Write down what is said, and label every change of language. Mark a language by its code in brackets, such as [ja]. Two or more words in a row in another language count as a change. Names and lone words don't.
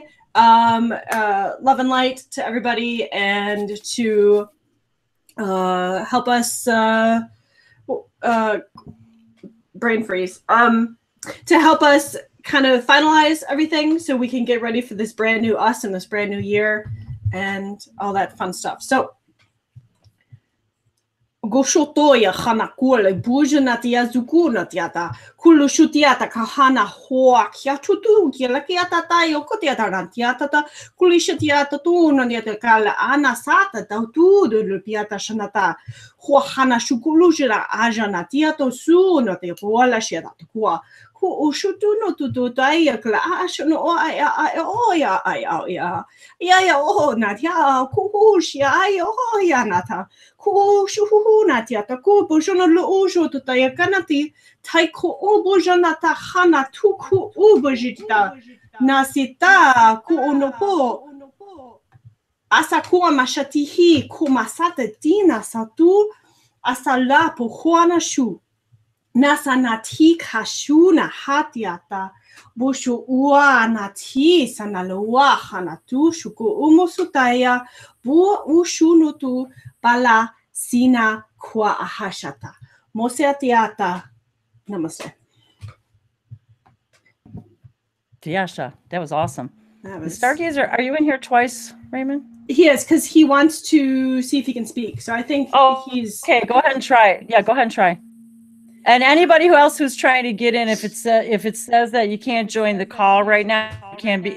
[en] Love and light to everybody, and to help us brain freeze. To help us kind of finalize everything so we can get ready for this brand new us and this brand new year and all that fun stuff. So Goshotoya hana kule bujana tia zukuna tiata kulusutiata kahana hoa kiatutu kilakiata tayo kotiata rantiata kulishatiata tuna niata kala ana sata tautu de lupiata shanata hoa hana shukulujira ajana tiato su no te kuala sheda kwa ku ushutuno tutu taia kla ashono o ya o natia ku shia o ya nata ku shuhu natia ta ku bojono lo ujo to taia kanati tai ko obojanata hana tuku ubojita nasita ku unopo asa ku mashatihi ku masata tina satu asala po juana shu nasa nati kashuna hatiata bushu ua nati sanaloa hanatu shuku umosutaya bu ushunutu bala sina kwa ahashata moseatiata. Namaste. Tiasha, that was awesome. The Stargazer, are you in here twice, Raymond? He is, because he wants to see if he can speak. So I think he's okay. Go ahead and try. Yeah, go ahead and try. And anybody who's trying to get in, if it says that you can't join the call right now, it can be.